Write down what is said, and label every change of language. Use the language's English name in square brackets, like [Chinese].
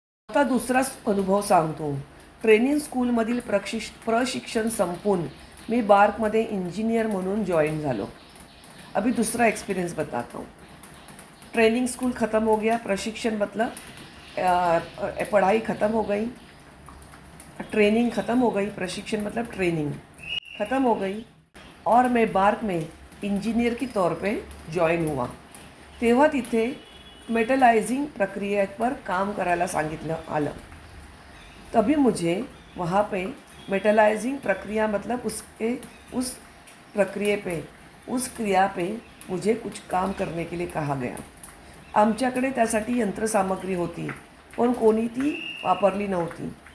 [Marathi] आता दुसरा अनुभव सांगतो. ट्रेनिंग स्कूलमधील प्रशिक्षण संपून मी बार्कमध्ये इंजिनियर म्हणून जॉइन झालो. [Hindi] अभी दूसरा एक्सपीरियंस बताता हूँ. ट्रेनिंग स्कूल ख़त्म हो गया, प्रशिक्षण मतलब पढ़ाई ख़त्म हो गई, ट्रेनिंग ख़त्म हो गई, प्रशिक्षण मतलब ट्रेनिंग ख़त्म हो गई और मैं बार्क में इंजीनियर की तौर पे जॉइन हुआ. [Marathi] तेव्हा तिथे मेटलाइजिंग प्रक्रिया पर काम करायला सांगितलं आलं. [Hindi] तभी मुझे वहाँ पे मेटलाइजिंग प्रक्रिया मतलब उस प्रक्रिया पे, उस क्रिया पे मुझे कुछ काम करने के लिए कहा गया. [Marathi] आमच्याकडे त्यासाठी यंत्रसामग्री होती पण कोणी ती वापरली नव्हती.